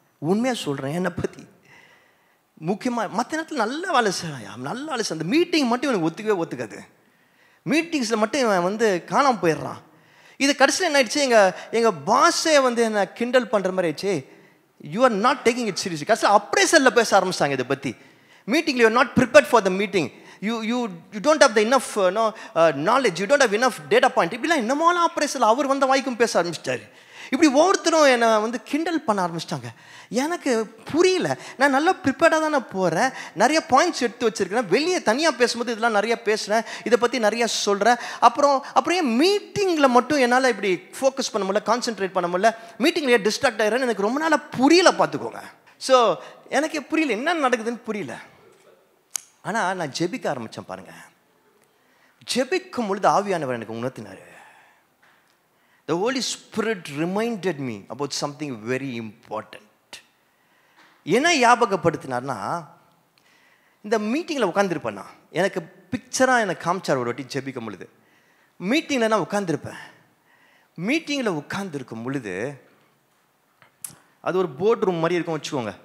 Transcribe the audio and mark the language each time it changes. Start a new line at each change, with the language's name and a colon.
Tamil: உண்மையாக சொல்கிறேன், என்னை பற்றி முக்கியமாக மற்ற நேரத்தில் நல்ல வேலை செய்வேன், நல்ல வேலை செய்ய. அந்த மீட்டிங் மட்டும் எனக்கு ஒத்துக்காது. மீட்டிங்ஸில் மட்டும் இவன் காணாமல் போயிடுறான். இது கடைசியில் என்ன ஆயிடுச்சு, எங்கள் பாஸே என்னை கிண்டல் பண்ணுற மாதிரி ஆயிடுச்சு.
English: You are not taking it serious.
Tamil: கடைசியில் அப்ரேசலில் பேச ஆரம்பிச்சிட்டாங்க இதை பற்றி.
English: மீட்டிங்கில் you are not prepared for the meeting. You don't have the enough knowledge, you don't have enough data point.
Tamil: இப்படிலாம் என்னமாலாம் ஆப்ரேஷன் அவர் வாய்க்கும் பேச ஆரம்பிச்சிட்டாரு. இப்படி ஒவ்வொருத்தரும் என்னை கிண்டல் பண்ண ஆரம்பிச்சிட்டாங்க. எனக்கு புரியல. நான் நல்லா ப்ரிப்பேர்டாக தான் நான் போகிறேன், நிறைய பாயிண்ட்ஸ் எடுத்து வச்சுருக்கிறேன், வெளியே தனியாக பேசும்போது இதெல்லாம் நிறையா பேசுகிறேன், இதை பற்றி நிறையா சொல்கிறேன். அப்புறம் ஏன் மீட்டிங்கில் மட்டும் என்னால் இப்படி ஃபோக்கஸ் பண்ண முடியல, கான்சென்ட்ரேட் பண்ண முடியல, மீட்டிங்கில் ஏன் டிஸ்ட்ராக்ட் ஆகிறேன்னு எனக்கு ரொம்ப நாளாக புரியல. பார்த்துக்கோங்க. ஸோ எனக்கு புரியல, என்ன நடக்குதுன்னு புரியல. ஆனால் நான் ஜெபிக்க ஆரம்பித்தேன். பாருங்கள், ஜெபிக்கும் பொழுது ஆவியானவர் எனக்கு உணர்த்தினார்.
English: The Holy Spirit reminded me about something very important.
Tamil: என்ன ஞாபகப்படுத்தினார்னா, இந்த மீட்டிங்கில் உட்காந்துருப்பேன் நான். எனக்கு பிக்சராக எனக்கு காமிச்சார் ஒரு வாட்டி ஜெபிக்கும் பொழுது. மீட்டிங்கில் நான் உட்காந்துருப்பேன். மீட்டிங்கில் உட்காந்துருக்கும் பொழுது அது ஒரு போர்ட் ரூம் மாதிரி இருக்கும் வச்சுக்கோங்க.